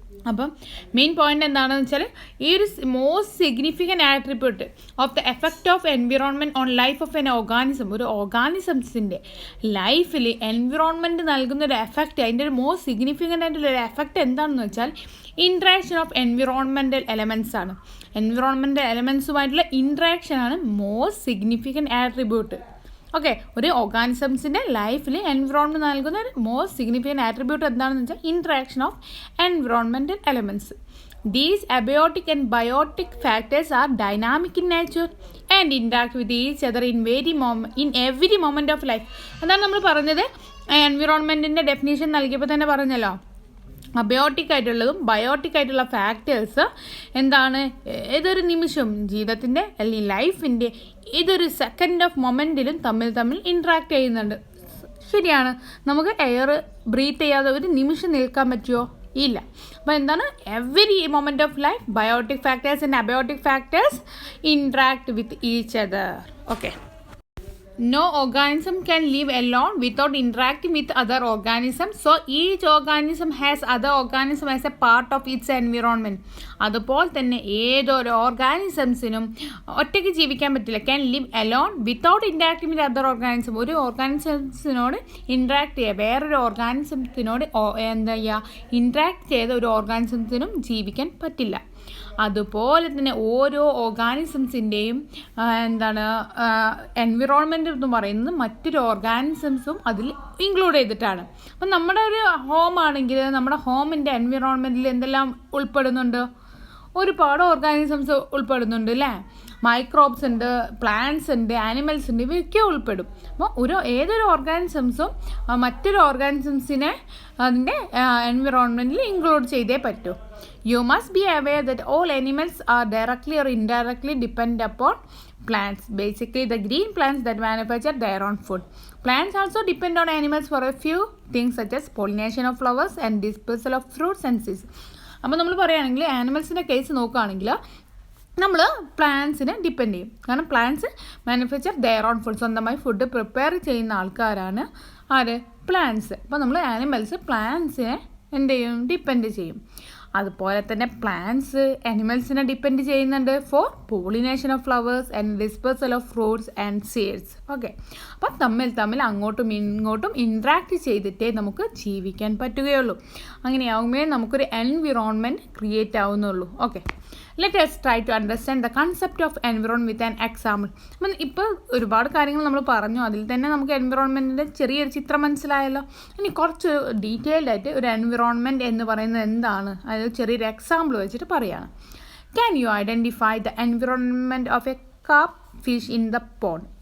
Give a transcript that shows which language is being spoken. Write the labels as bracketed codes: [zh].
[ml] അപ്പം main point എന്താണെന്ന് വെച്ചാൽ ഈ ഒരു [en] most significant attribute of the effect of environment on life of an organism, [ml] ഒരു ഓർഗാനിസംസിൻ്റെ ലൈഫിൽ എൻവിറോൺമെൻറ്റ് നൽകുന്നൊരു എഫക്റ്റ്, അതിൻ്റെ ഒരു മോസ്റ്റ് സിഗ്നിഫിക്കൻ്റ് ആയിട്ടുള്ളൊരു എഫക്റ്റ് എന്താണെന്ന് വെച്ചാൽ ഇൻട്രാക്ഷൻ ഓഫ് എൻവിറോൺമെൻറ്റൽ എലമെൻറ്റ്സ് ആണ്. Environmental എലമെൻറ്റ്സുമായിട്ടുള്ള ഇൻട്രാക്ഷനാണ് most significant attribute. Okay, ഒരു ഓർഗാനിസംസിൻ്റെ ലൈഫിൽ എൻവിറോൺമെൻറ്റ് നൽകുന്ന ഒരു മോസ്റ്റ് സിഗ്നിഫിക്കൻറ്റ് ആട്രിബ്യൂട്ട് എന്താണെന്ന് വെച്ചാൽ interaction of environmental elements. [en] These abiotic and biotic factors are dynamic in nature and interact with each other in every moment of life. [ml] അതാണ് നമ്മൾ പറഞ്ഞത്. എൻവിറോൺമെൻറ്റിൻ്റെ definition നൽകിയപ്പോൾ തന്നെ പറഞ്ഞല്ലോ, അബയോട്ടിക് ആയിട്ടുള്ളതും ബയോട്ടിക് ആയിട്ടുള്ള ഫാക്ടേഴ്സ് എന്താണ്? ഏതൊരു നിമിഷം ജീവിതത്തിൻ്റെ അല്ലെങ്കിൽ ലൈഫിൻ്റെ ഏതൊരു സെക്കൻഡ് ഓഫ് മൊമെൻറ്റിലും തമ്മിൽ ഇൻട്രാക്ട് ചെയ്യുന്നുണ്ട്. ശരിയാണ്. നമുക്ക് എയർ ബ്രീത്ത് ചെയ്യാതെ ഒരു നിമിഷം നിൽക്കാൻ പറ്റുമോ? ഇല്ല. അപ്പോൾ എന്താണ്? [en] Every moment of life biotic factors and abiotic factors interact with each other. Okay, no organism can live alone without interacting with other organisms, so each organism has other organism as a part of its environment. [ml] അതുപോലെ തന്നെ ഏതൊരു ഓർഗാനിസംസിനും ഒറ്റയ്ക്ക് ജീവിക്കാൻ പറ്റില്ല. [en] Can live alone without interacting with other organism. [ml] ഒരു ഓർഗാനിസംസിനോട് interact ചെയ്യുക, വേറൊരു ഓർഗാനിസത്തിനോട് എന്താ ചെയ്യുക? ഇൻട്രാക്ട് ചെയ്ത ഒരു ഓർഗാനിസത്തിനും ജീവിക്കാൻ പറ്റില്ല. അതുപോലെ തന്നെ ഓരോ ഓർഗാനിസംസിൻ്റെയും എന്താണ് എൻവിറോൺമെൻറ്റ് എന്ന് പറയുന്നത് മറ്റൊരു ഓർഗാനിസംസും അതിൽ ഇൻക്ലൂഡ് ചെയ്തിട്ടാണ്. അപ്പം നമ്മുടെ ഒരു ഹോം ആണെങ്കിൽ നമ്മുടെ ഹോമിൻ്റെ എൻവിറോൺമെൻറ്റിൽ എന്തെല്ലാം ഉൾപ്പെടുന്നുണ്ട്? ഒരുപാട് ഓർഗാനിസംസ് ഉൾപ്പെടുന്നുണ്ട്, അല്ലേ? മൈക്രോബ്സ് ഉണ്ട്, പ്ലാന്റ്സ് ഉണ്ട്, ആനിമൽസ് ഉണ്ട്, ഇവയൊക്കെ ഉൾപ്പെടും. അപ്പോൾ ഏതൊരു ഓർഗാനിസംസും മറ്റൊരു ഓർഗാനിസംസിനെ അതിൻ്റെ എൻവിറോൺമെൻറ്റിൽ ഇൻക്ലൂഡ് ചെയ്തേ പറ്റൂ. [en] You must be aware that all animals are directly or indirectly dependent upon plants. Basically, the green plants that manufacture their own food. Plants also depend on animals for a few things such as pollination of flowers and dispersal of fruits and seeds. [ml] അപ്പോൾ നമ്മൾ പറയുകയാണെങ്കിൽ ആനിമൽസിൻ്റെ case നോക്കുകയാണെങ്കിൽ നമ്മൾ പ്ലാന്റ്സിനെ depend ചെയ്യും. കാരണം [en] plants manufacture their own food, [ml] സ്വന്തമായി food prepare ചെയ്യുന്ന ആൾക്കാരാണ് ആര്? പ്ലാന്റ്സ്. അപ്പോൾ നമ്മൾ ആനിമൽസ് പ്ലാന്റ്സിനെ എന്ത് ചെയ്യും? ഡിപ്പെൻഡ് ചെയ്യും. അതുപോലെ തന്നെ പ്ലാന്റ്സ് ആനിമൽസിനെ ഡിപ്പെൻഡ് ചെയ്യുന്നുണ്ട് [en] For pollination of flowers and dispersal of fruits and seeds. [ml] Okay, അപ്പം തമ്മിൽ അങ്ങോട്ടും ഇങ്ങോട്ടും ഇൻട്രാക്ട് ചെയ്തിട്ടേ നമുക്ക് ജീവിക്കാൻ പറ്റുകയുള്ളൂ. അങ്ങനെയാകുമ്പോഴേ നമുക്കൊരു environment create ആവുന്നുള്ളൂ. [en] Okay, let us try to understand the concept of environment with an example. [ml] അപ്പം ഇപ്പോൾ ഒരുപാട് കാര്യങ്ങൾ നമ്മൾ പറഞ്ഞു, അതിൽ തന്നെ നമുക്ക് എൻവിറോൺമെൻറ്റിൻ്റെ ചെറിയൊരു ചിത്രം മനസ്സിലായല്ലോ. ഇനി കുറച്ച് ഡീറ്റെയിൽഡ് ആയിട്ട് ഒരു എൻവിറോൺമെൻറ്റ് എന്ന് പറയുന്നത് എന്താണ്, അതായത് ചെറിയൊരു എക്സാമ്പിൾ വെച്ചിട്ട് പറയുകയാണ്. [en] Can you identify the environment of a carp fish in the pond?